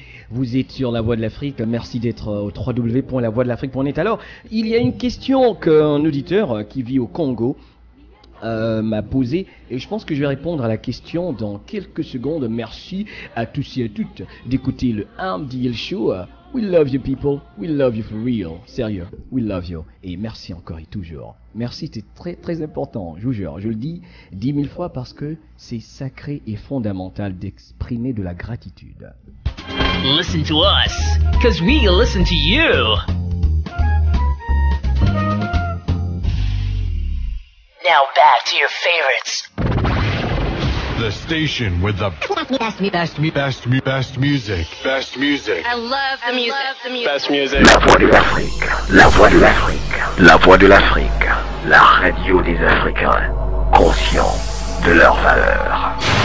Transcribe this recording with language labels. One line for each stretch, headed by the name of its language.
French: Vous êtes sur La Voix de l'Afrique, merci d'être au www.lavoixdelafrique.net. Alors, il y a une question qu'un auditeur qui vit au Congo m'a posée et je pense que je vais répondre à la question dans quelques secondes. Merci à tous et à toutes d'écouter le Amdiel Show.
English: We love you people, we love you for real, sérieux, we love you.
French: Et merci encore et toujours. Merci, c'est très très important, je vous jure. Je le dis 10 000 fois parce que c'est sacré et fondamental d'exprimer de la gratitude.
English: Listen to us, cause we listen to you. Now back to your favorites. The station with the best music. Best music. I love the music. Best music.
French: La Voix de l'Afrique, la Voix de l'Afrique, la Voix de l'Afrique, la radio des Africains, conscients de leurs valeurs.